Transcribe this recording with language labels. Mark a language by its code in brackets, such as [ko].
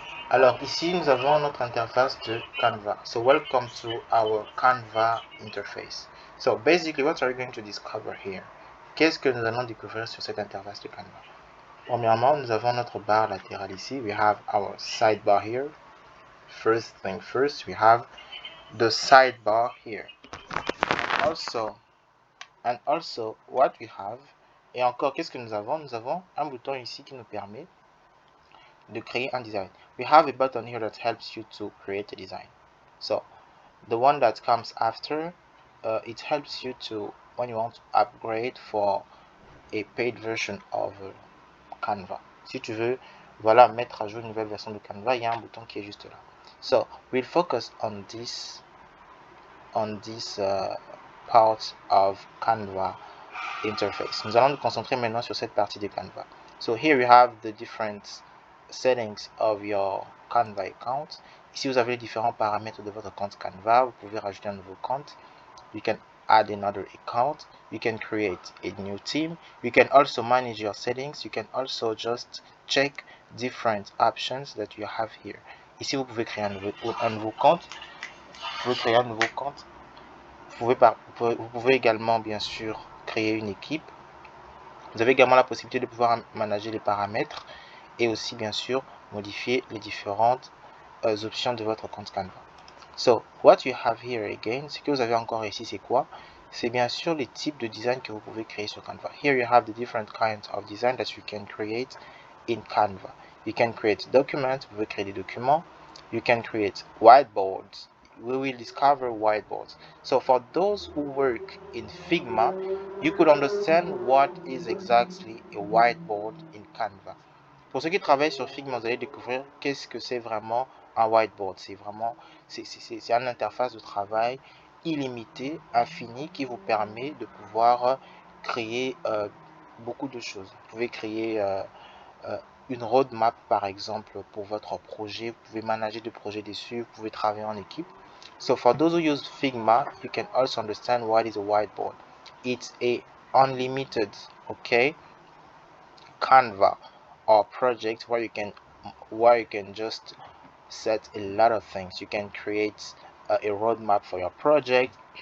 [fr] Alors ici nous avons notre interface de Canva. [en] So welcome to our Canva interface. So basically what are we going to discover here? Qu'est-ce que nous allons découvrir sur cette interface de Canva? Premièrement, nous avons notre barre latérale ici. We have our sidebar here. First thing first, we have the sidebar here. And also what we have, [fr] et encore qu'est-ce que nous avons? Nous avons un bouton ici qui nous permet de créer un design. [en] We have a button here that helps you to create a design. So the one that comes after, it helps you to, when you want to upgrade for a paid version of Canva. [fr] Si tu veux, voilà, mettre à jour une nouvelle version de Canva, il y a un bouton qui est juste là. [en] So we'll focus on this part of Canva interface. [fr] Nous allons nous concentrer maintenant sur cette partie de Canva. [en] So here we have the different settings of your Canva account. [fr] Ici vous avez les différents paramètres de votre compte Canva. Vous pouvez rajouter un nouveau compte. [en] You can add another account. You can create a new theme. You can also manage your settings. You can also just check different options that you have here. [fr] Ici vous pouvez créer un nouveau compte. Vous pouvez créer un nouveau compte. Vous pouvez également bien sûr créer une équipe. Vous avez également la possibilité de pouvoir manager les paramètres et aussi bien sûr modifier les différentes options de votre compte Canva. [en] So what you have here again, [fr] ce que vous avez encore ici, c'est quoi? C'est bien sûr les types de design que vous pouvez créer sur Canva. [en] Here you have the different kinds of design that you can create in Canva. You can create documents, [fr] vous pouvez créer des documents. [en] You can create whiteboards. We will discover whiteboards. So for those who work in Figma, you could understand what is exactly a whiteboard in Canva. [fr] Pour ceux qui travaillent sur Figma, vous allez découvrir qu'est-ce que c'est vraiment un whiteboard. C'est vraiment c'est une interface de travail illimitée, infinie, qui vous permet de pouvoir créer beaucoup de choses. Vous pouvez créer une roadmap par exemple pour votre projet. Vous pouvez manager des projets dessus. Vous pouvez travailler en équipe. [en] So for those who use Figma, you can also understand what is a whiteboard. It's a unlimited, okay, Canva or project where you can just set a lot of things. You can create a roadmap for your project.